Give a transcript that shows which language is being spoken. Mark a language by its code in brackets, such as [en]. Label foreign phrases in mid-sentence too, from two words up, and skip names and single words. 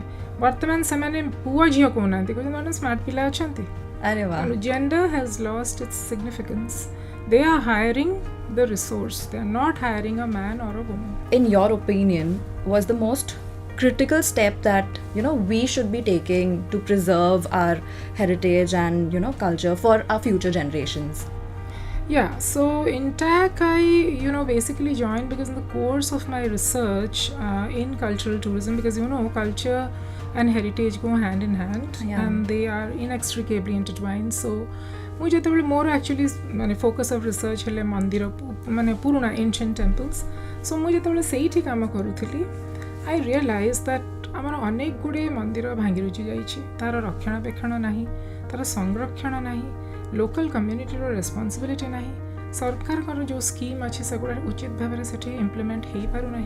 [or] ବର୍ତ୍ତମାନ ସେମାନେ ପୁଅ ଝିଅ କହୁନାହାନ୍ତି, କହୁଛନ୍ତି ମ୍ୟାଡ଼ାମ୍ ସ୍ମାର୍ଟ ପିଲା ଅଛନ୍ତି। [hi] अरे वाह. [en] Gender has lost its significance. They are hiring the resource. They are not hiring a man or a woman. In your opinion, was the most critical step that we should be taking to preserve our heritage and culture for our future generations? Yeah, so in TAC I basically joined because in the course of my research in cultural tourism, because culture and heritage go hand in hand, and they are inextricably intertwined. [or] So ମୁଁ ଯେତେବେଳେ ମୋର ଆକ୍ଚୁଆଲି ମାନେ [en] focus of research [or] ହେଲେ ମନ୍ଦିର ମାନେ ପୁରୁଣା [en] ancient temples, so [or] ମୁଁ ଯେତେବେଳେ ସେଇଠି କାମ କରୁଥିଲି [en] I realize that [or] ଆମର ଅନେକ ଗୁଡ଼ିଏ ମନ୍ଦିର ଭାଙ୍ଗି ରୁଜି ଯାଇଛି, ତା'ର ରକ୍ଷଣାବେକ୍ଷଣ ନାହିଁ, ତା'ର ସଂରକ୍ଷଣ ନାହିଁ, [en] local communityର responsibility [or] ନାହିଁ, ସରକାରଙ୍କର ଯେଉଁ ସ୍କିମ୍ ଅଛି ସେଗୁଡ଼ା ଉଚିତ ଭାବରେ ସେଠି ଇମ୍ପ୍ଲିମେଣ୍ଟ ହେଇପାରୁନାହିଁ।